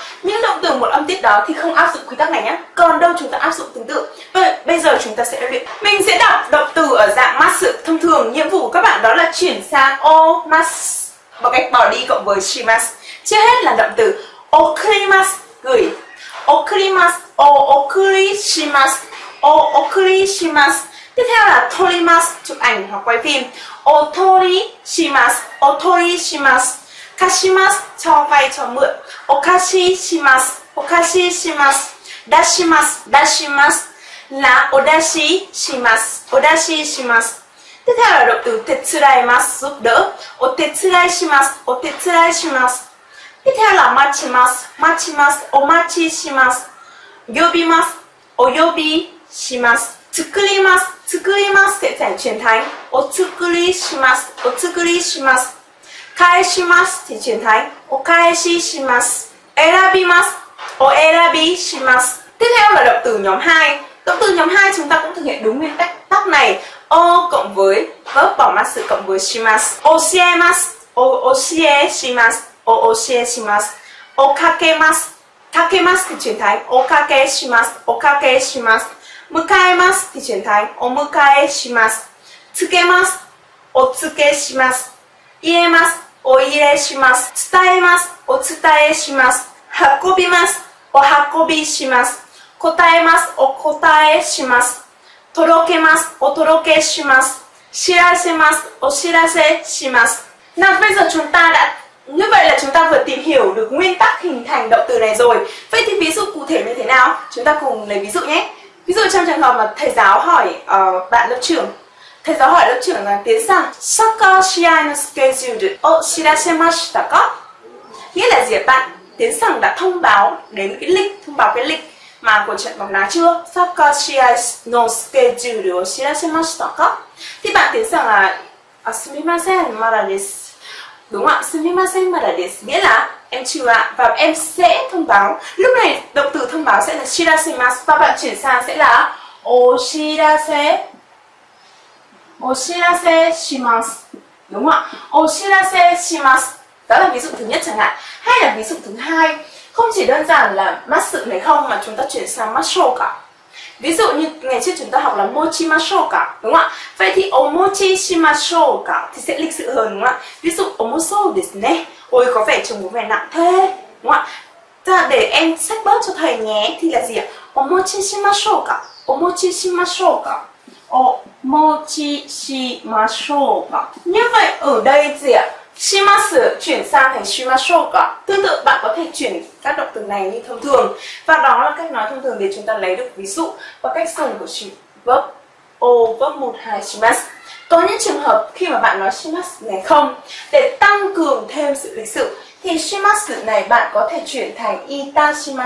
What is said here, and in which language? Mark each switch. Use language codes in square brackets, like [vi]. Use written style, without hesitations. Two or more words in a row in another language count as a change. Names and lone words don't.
[vi] Những động từ một âm tiết đó thì không áp dụng quy tắc này nhé. Còn đâu chúng ta áp dụng tương tự. Bây giờ chúng ta sẽ luyện. Mình sẽ đọc động từ ở dạng masu. Thông thường nhiệm vụ của các bạn đó là chuyển sang omasu bằng cách bỏ đi cộng với shimasu. Trước hết là động từ okurimasu, gửi. [ja] おくります、おくりします、おくりします. [vi] Tiếp theo là torimasu, chụp ảnh hoặc quay phim. [ja] おとりします、おとりします. かします, [vi] cho vay, cho mượn. [ja] おかししします、おかししします。だします、だします là おだしします、おだしします. [vi] Tiếp theo là động từ tetsuraimasu, giúp đỡ. [ja] おてつらいします、おてつらいします. [vi] Tiếp theo là [ja] まちます、まちます、おまちします. よびます、およびします. つくります、つくります [vi] sẽ phải chuyển thành [ja] おつくりします、おつくりします. [vi] Kaeshimasu thì chuyển thành okaeshishimasu. [ja] えらびます、おえらびします. [vi] Tiếp theo là động từ nhóm 2. Động từ nhóm 2 chúng ta cũng thực hiện đúng nguyên tắc này. O cộng với verb bỏ masu cộng với shimasu. [ja] おしえます、おしえします、おしえします. おかけます、かけます [vi] thì chuyển thành [ja] おかけします、おかけします. [vi] Mukaemasu thì chuyển thành omukaeshimasu. [ja] つけます、おつけします. いえます、おいれします. つたえます、おつたえします。はこびます、おはこびします. こたえます、おこたえします。とろけます、おとろけします. しらせます、おしらせします. [vi] Nào bây giờ chúng ta đã như vậy là chúng ta vừa tìm hiểu được nguyên tắc hình thành động từ này rồi. Vậy thì ví dụ cụ thể như thế nào? Chúng ta cùng lấy ví dụ nhé. Ví dụ trong trường hợp mà thầy giáo hỏi bạn lớp trưởng. Thầy giáo hỏi lớp trưởng là tiến sang [ja] サッカー しあい の スケジュール を しらせました か? [vi] Nghĩa là gì ạ? Bạn tiến sang đã thông báo đến cái lịch, thông báo cái lịch mà của trận bóng đá chưa? [ja] サッカー しあい の スケジュール を しらせました か? [vi] Thì bạn tiến sang là [ja] すみません まだ です. [vi] Đúng không ạ? [ja] すみません まだ です [vi] nghĩa là em chưa ạ, và em sẽ thông báo. Lúc này động từ thông báo sẽ là shirasemasu và bạn chuyển sang sẽ là [ja] おしらせ します. [vi] Đúng không ạ? [ja] おしらせ します. [vi] Đó là ví dụ thứ nhất chẳng hạn. Hay là ví dụ thứ hai, không chỉ đơn giản là masu này không mà chúng ta chuyển sang mashoka. Ví dụ như ngày trước chúng ta học là mochimashoka, đúng không ạ? Vậy thì [ja] おもち しましょうか [vi] thì sẽ lịch sự hơn, đúng không ạ? [ja] ví dụ おもそう です ね. [vi] Ôi có vẻ trông có vẻ nặng thế, đúng không ạ? Để em xách bớt cho thầy nhé thì là gì ạ? [ja] おもち しましょうか、おもち しましょうか、おもち しましょうか. [vi] Như vậy ở đây gì ạ? Shimasu chuyển sang thành shimashoka. Tương tự bạn có thể chuyển các động từ này như thông thường. Và đó là cách nói thông thường để chúng ta lấy được ví dụ và cách dùng của [en] verb verb [vi] 1, 2 shimasu. Có những trường hợp khi mà bạn nói shimasu này không, để tăng cường thêm sự lịch sự thì shimasu này bạn có thể chuyển thành itashimasu.